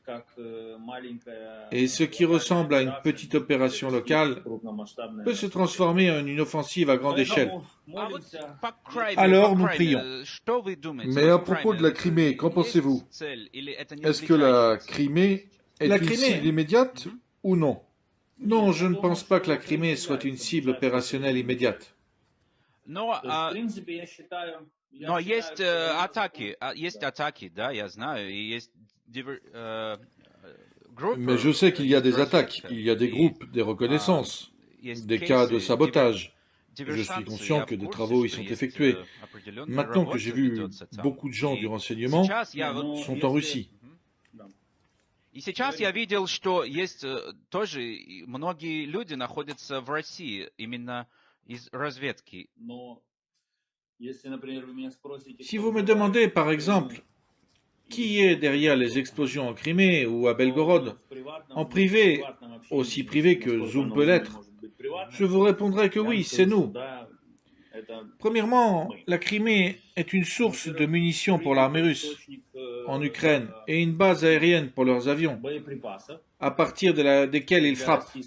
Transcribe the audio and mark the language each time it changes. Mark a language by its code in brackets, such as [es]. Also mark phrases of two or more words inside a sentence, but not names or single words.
[fr] Et ce qui ressemble à une petite opération locale peut se transformer en une offensive à grande échelle. Alors nous prions. Mais à propos de la Crimée, qu'en pensez-vous? Est-ce que la Crimée est une cible immédiate ou non? Non, je ne pense pas que la Crimée soit une cible opérationnelle immédiate. [ru] Но есть атаки, да, я знаю, и есть [fr] Mais je sais qu'il y a des attaques, il y a des groupes, des reconnaissances, des cas de sabotage. Je suis conscient que des travaux y sont effectués. Maintenant que j'ai vu beaucoup de gens du renseignement sont en Russie. [ru] И сейчас я видел, что есть тоже многие люди находятся в России, именно из разведки. [fr] Si vous me demandez, par exemple, qui est derrière les explosions en Crimée ou à Belgorod, en privé, aussi privé que Zoom peut l'être, je vous répondrai que oui, c'est nous. Premièrement, la Crimée est une source de munitions pour l'armée russe en Ukraine et une base aérienne pour leurs avions, à partir desquels ils frappent.